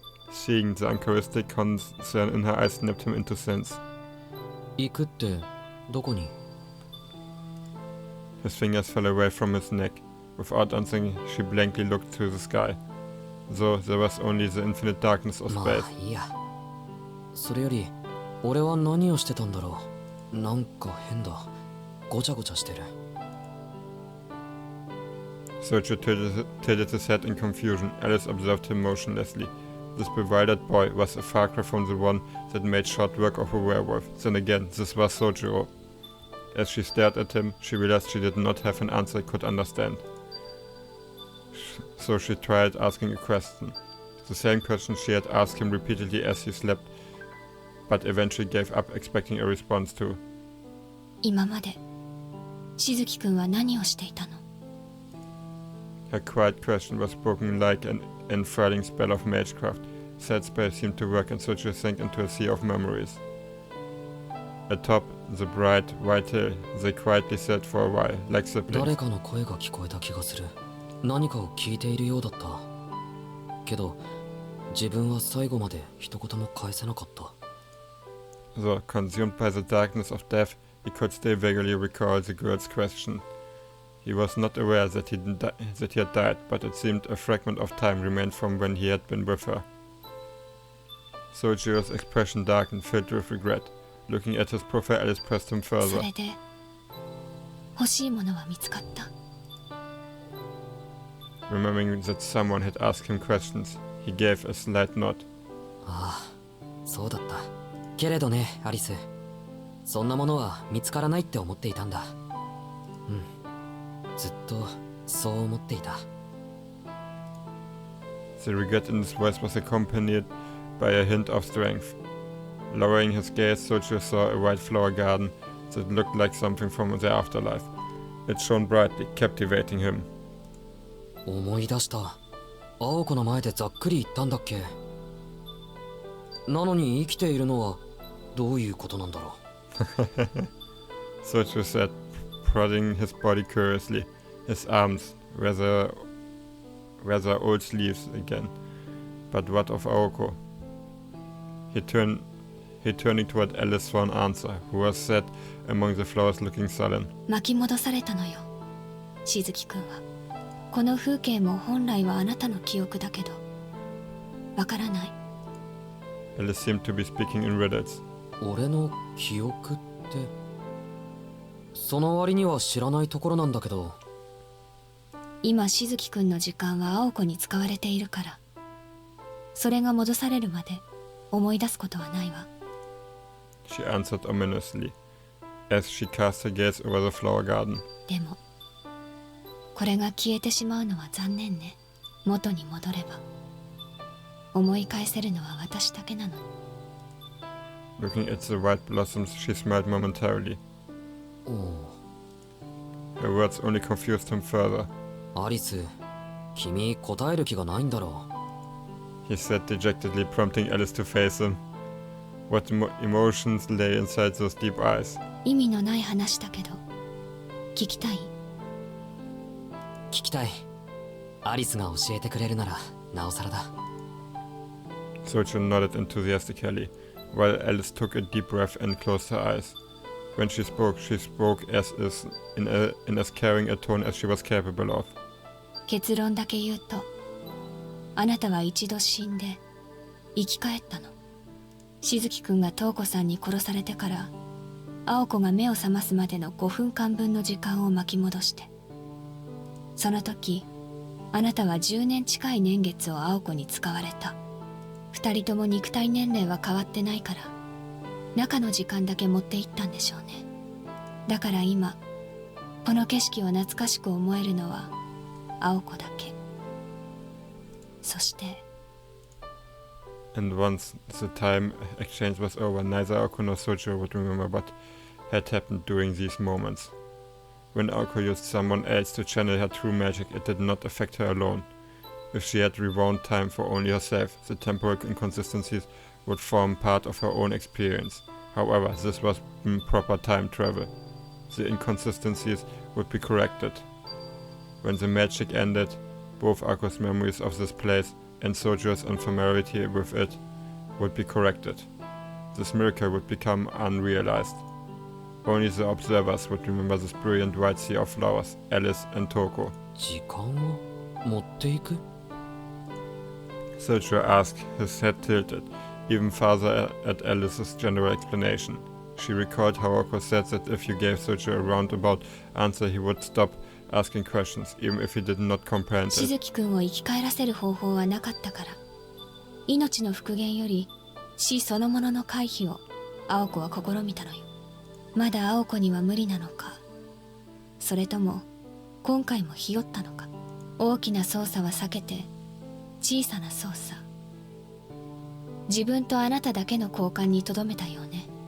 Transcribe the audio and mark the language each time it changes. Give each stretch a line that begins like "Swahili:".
English: Seeing the uncharacteristic concern in her eyes snapped him into sense.
Japanese: 行くってどこに?
English: His fingers fell away from his neck. Without answering, she blankly looked to the sky. Though there was only the infinite darkness of
Japanese: ま
English: space.
Japanese: あいいや。それより俺は何をしてたんだろう。なんか変だ。ごちゃごちゃしてる。
English: Sergio tilted his head in confusion. Alice observed him motionlessly. This bewildered boy was a far cry from the one that made short work of a werewolf. Then again, this was Sergio. As she stared at him, she realized she did not have an answer he could understand. So she tried asking a question. The same question she had asked him repeatedly as he slept, but eventually gave up expecting a response to.
Japanese: 今までしずきくんは何をしていたの？
English: Her quiet question was spoken like an enthralling spell of magecraft. Sad spell seemed to work and Sergio sank into a sea of memories. Atop the bright white hill, they quietly sat for a while, like siblings.
Japanese: 誰かの声が聞こえた気がする。何かを聞いているようだった。けど、自分は最後まで一言も返せなかった。
English: Though consumed by the darkness of death, he could still vaguely recall the girl's question. He was not aware that he had died, but it seemed a fragment of time remained from when he had been with her. Sergio's expression darkened, filled with regret. Looking at his profile, Alice pressed him
Japanese: そ
English: further.
Japanese: れで欲しいものは見つかった？
English: Remembering that someone had asked him questions, he gave a slight nod.
Japanese: ああ、そうだった。けれどね、アリス。そんなものは見つからないって思っていたんだ。うん。ずっとそう思っていた。
English: The regret in his voice was accompanied by a hint of strength. Lowering his gaze, Sergio saw a white flower garden that looked like something from the afterlife. It shone brightly, captivating him.
Japanese: 思い出した。青子の前でざっくり言ったんだっけ。なのに生きているのはどういうことなんだろう。
English: Sergio said, prodding his body curiously. His arms were the old sleeves again. But what of Aoko? He turning toward Alice for an answer, who was sat among the flowers looking sullen.
Japanese: 巻き戻されたのよ、しずきくんは。この風景も本来はあなたの記憶だけど、わからない。
English: Alice seemed to be speaking in riddles.
Japanese: 俺の記憶って、その割には知らないところなんだけど。今しずきくんの時間は青子に使われているから、それが戻されるまで思い出すことはないわ。
English: She answered ominously, as she cast her gaze over the flower garden.
Japanese: でもこれが消えてしまうのは残念ね。元に戻れば思い返せるのは私だけなのに。
English: Looking at the white blossoms, she smiled momentarily. おお。 Her words only confused him further.
Japanese: アリス、君答える気がないんだろう。
English: He said dejectedly, prompting Alice to face him. What emotions lay inside those deep eyes?
Japanese: 意味のない話だけど聞きたい？聞きたい。アリスが教えてくれるならなおさらだ。
English: Sergio nodded enthusiastically, while Alice took a deep breath and closed her eyes. When she spoke in as caring a tone as she was capable of.
Japanese: 結論だけ言うと、あなたは一度死んで生き返ったの。しずきくんが瞳子さんに殺されてから、青子が目を覚ますまでの5分間分の時間を巻き戻して、その時あなたは10年近い年月を青子に使われた。 2人とも肉体年齢は変わってないから、中の時間だけ持っていったんでしょうね。だから今この景色を懐かしく思えるのは青子だけ。そして
English: And once the time exchange was over, neither Aoko nor Sergio would remember what had happened during these moments. When Aoko used someone else to channel her true magic, it did not affect her alone. If she had rewound time for only herself, the temporal inconsistencies would form part of her own experience. However, this was proper time travel. The inconsistencies would be corrected. When the magic ended, both Ako's memories of this place and Sergio's unfamiliarity with it would be corrected. This miracle would become unrealized. Only the observers would remember this brilliant white sea of flowers, Alice and Toko.
Japanese: 時間を持っていく
English: Cedric asked, his head tilted, even farther at Alice's general explanation. She recalled how Aokos said that if you gave Cedric a roundabout answer he would stop asking questions, even if he did not comprehend it.
Japanese: しずきくんを生き返らせる方法はなかったから、命の復元より死そのものの回避を青子は試みたのよ。まだ青子には無理なのか、それとも今回もひよったのか。大きな操作は避けて小さな操作、自分とあなただけの交換にとどめたよね。